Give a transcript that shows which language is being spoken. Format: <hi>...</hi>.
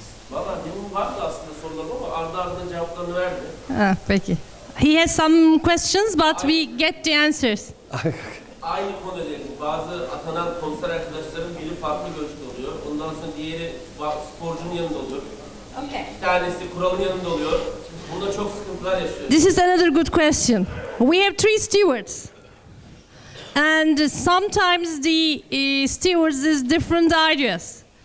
<tr>Valla demin vardı aslında sorularım ama ardı ardına cevaplarını verdi. Ha, peki.</tr> <en>He has some questions, but we get the answers.</en> <tr>Aynı konuda değil. Bazı atanan konser arkadaşların biri farklı görüşte oluyor. Ondan sonra diğeri sporcunun yanında oluyor.</tr> <en>Okay.</en> <tr>Bir tanesi kuralın yanında oluyor. Burada çok sıkıntılar yaşıyoruz.</tr> <en>This is another good question. We have 3 stewards. And sometimes the stewards is different ideas.</en>